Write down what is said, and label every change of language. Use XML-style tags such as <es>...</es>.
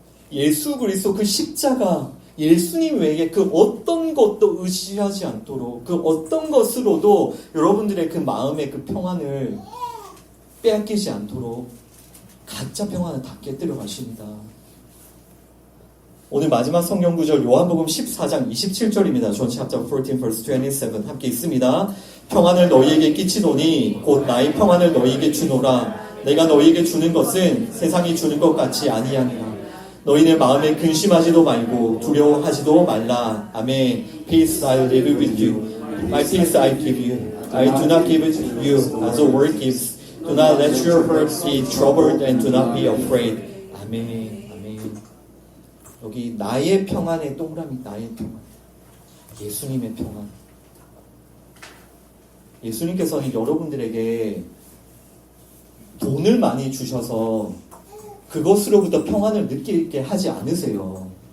<ko>예수 그리스도 그 십자가, 예수님 외에 그 어떤 것도 의지하지 않도록, 그 어떤 것으로도 여러분들의 그 마음의 그 평안을 빼앗기지 않도록 가짜 평안을 다 깨뜨려 가십니다. 오늘 마지막 성경 구절 요한복음 14장 27절입니다.</ko> <en>John chapter 14 verse 27</en> <ko>함께 있습니다. 평안을 너희에게 끼치노니 곧 나의 평안을 너희에게 주노라. 내가 너희에게 주는 것은 세상이 주는 것 같이 아니하니라. 너희는 마음에 근심하지도 말고 두려워하지도 말라.</ko> <en>아멘. Peace I live with you. My peace I give you. I do not give it to you as the world gives. Do not let your hearts be troubled and do not be afraid.</en> <ko>아멘. 아멘. 여기 나의 평안의 동그라미, 나의 평안. 예수님의 평안. 예수님께서는 여러분들에게 돈을 많이 주셔서 그것으로부터 평안을 느끼게 하지 않으세요.</ko>